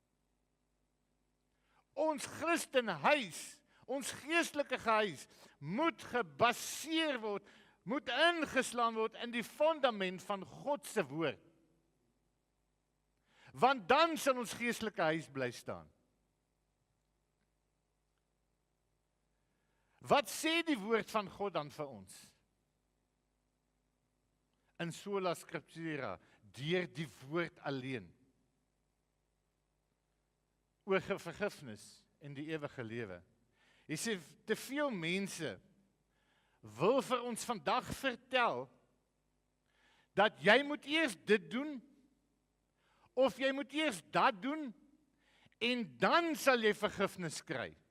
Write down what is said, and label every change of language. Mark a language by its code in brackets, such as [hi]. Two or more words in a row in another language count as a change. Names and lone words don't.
[af] Ons Christenhuis, ons geestelike huis, moet gebaseer word, moet ingeslaan word in die fundament van God se woord. Want dan sal ons geestelike huis bly staan. Wat sê die woord van God dan vir ons? [la] In sola scriptura, [af] deur die woord alleen. Oor vergifnis en die ewige lewe. Jy sê, te veel mense wil vir ons vandag vertel, dat jy moet eers dit doen, of jy moet eers dat doen, en dan sal jy vergifnis kry.